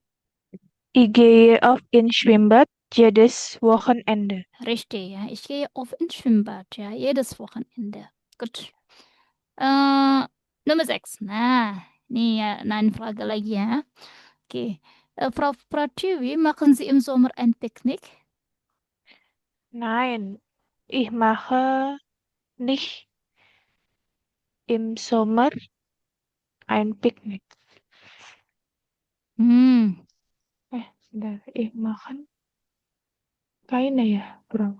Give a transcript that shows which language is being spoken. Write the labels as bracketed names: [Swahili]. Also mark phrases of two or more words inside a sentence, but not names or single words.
[German] Ich gehe oft ins Schwimmbad jedes Wochenende. Richtig, ja. Ich gehe oft ins Schwimmbad, ja, jedes Wochenende. Gut. Nummer 6. [Indonesian] Nah, ini ya, [German] eine Frage [Indonesian] lagi ya. [German] Okay. Frau Pratiwi, machen Sie im Sommer ein Picknick? Nein, ich mache nicht im Sommer ein Picknick. [Indonesian] Sebentar, [German] ich mache keine [Indonesian] ya, Bro.